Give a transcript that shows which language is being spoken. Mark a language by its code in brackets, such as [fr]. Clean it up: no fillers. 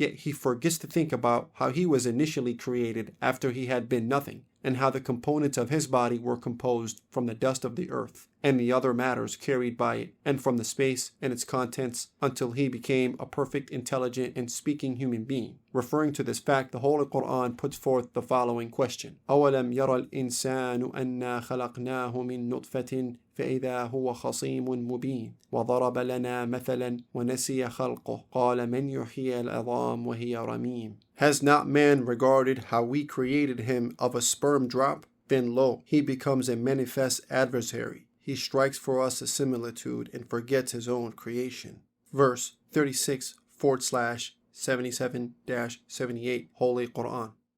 [en] Yet he forgets to think about how he was initially created after he had been nothing, and how the components of his body were composed from the dust of the earth and the other matters carried by it, and from the space and its contents, until he became a perfect, intelligent, and speaking human being. Referring to this fact, the Holy Quran puts forth the following question: [ar] أَوَلَمْ يَرَ الْإِنسَانُ أَنَّا خَلَقْنَاهُ مِن نُطْفَةٍ فإذا هو خصيم مبين وضرب لنا مثلا ونسي خلقه قال من يحيي العظام وهي رميم. [en] Has not man regarded how we created him of a sperm drop? Then lo, he becomes a manifest adversary. He strikes for us a similitude and forgets his own creation. Verse 36/77-78 Holy Quran.